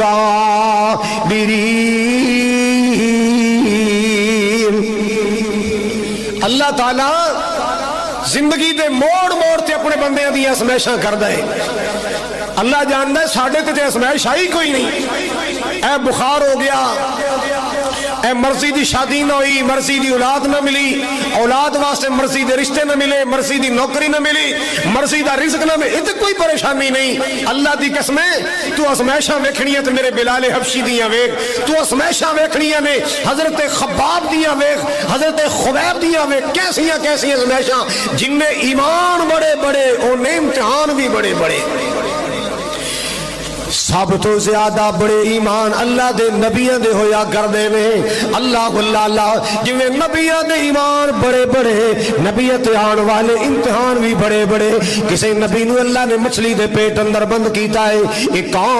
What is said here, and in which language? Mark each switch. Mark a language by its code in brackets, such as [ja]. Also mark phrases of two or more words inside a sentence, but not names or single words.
[pa] الصَّابِرِينَ اللہ تعالیٰ زندگی دے موڑ موڑ تے اپنے بندے دی ازمائشاں کر دے اللہ جاندا ہے ساڈے تے ازمائش آئی کوئی نہیں اے بخار ہو گیا اے مرضی دی شادی نہ ہوئی مرضی دی اولاد نہ ملی اولاد واسطے مرضی دے رشتے نہ ملے مرضی دی نوکری نہ ملی مرضی دا رزق نہ ملے تے کوئی پریشانی نہیں اللہ دی قسمیں تو ازمائشاں ویکھنیاں تے میرے بلال حبشی دیاں ویکھ تو ازمائشاں ویکھنیاں نے حضرت خباب دیاں ویکھ حضرت خبیب دیاں ویکھ کیسیاں کیسیاں ازمائشاں جن میں ایمان بڑے بڑے اور امتحان بھی بڑے بڑے سب تو زیادہ بڑے ایمان اللہ دے نبیوں دے ہویا کر دے میں اللہ اللہ اللہ جویں نبیوں دے ایمان بڑے بڑے نبیوں تے آن والے امتحان بھی بڑے بڑے کسی نبی نو اللہ نے مچھلی دے پیٹ اندر بند کیتا ہے ایک کون